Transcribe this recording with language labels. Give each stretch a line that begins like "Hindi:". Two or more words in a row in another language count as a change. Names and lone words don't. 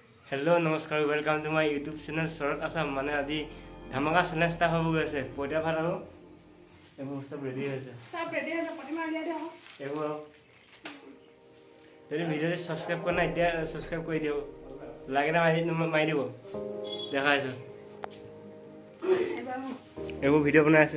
Hindi: हेलो नमस्कार
English: welcome to my YouTube channel
Assamese: शरत आसाम माने আজি ধামাকা চ্যালেঞ্জ টা হ'ব গৈছে পইতা ভাত আৰু এইবোৰ সব ৰেডি হৈছে প্ৰতিমা উলিয়াই দিয়ক এইবোৰ যদি ভিডিঅ'টো সাবস্ক্ৰাইব কৰা নাই এতিয়া সাবস্ক্ৰাইব কৰি দিও লাইক এটা মাৰি দিব দেখাইছো এইবোৰ ভিডিঅ' বনাই আছে